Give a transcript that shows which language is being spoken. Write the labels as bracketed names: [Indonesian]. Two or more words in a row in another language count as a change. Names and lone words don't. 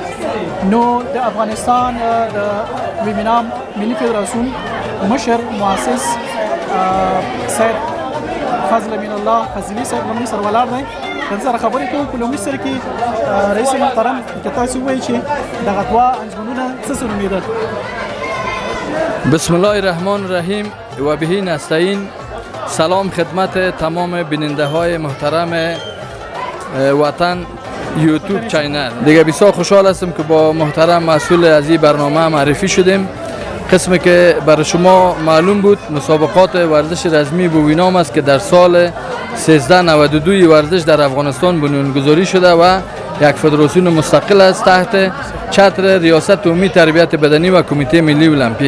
[Pashto] نو د افغانستان د وینام ملي فدراسیون مشر مؤسس سید فضل من الله فضلی صاحب موږ سره ولاړ دی. د سره خبرې کوو په لومړي سر کې رئیس محترم که تاسو ووایئ چې دغه دوه انجمنونه څه نومېدل؟ [Arabic] بسم الله الرحمن الرحیم و به نستعین. [Persian] سلام خدمت تمام بیننده های محترم وطن یوتیوب چینل. دیگه بسیار خوشحال هستم که با محترم مسئول از این برنامه معرفی شدیم. قسمی که برای شما معلوم بود مسابقات ورزش رزمی بوینام است که در سال 1392 ورزش در افغانستان بنیانگذاری شده و یک فدراسیون مستقل است تحت چتر ریاست عمومی تربیت بدنی و کمیته ملی المپیک.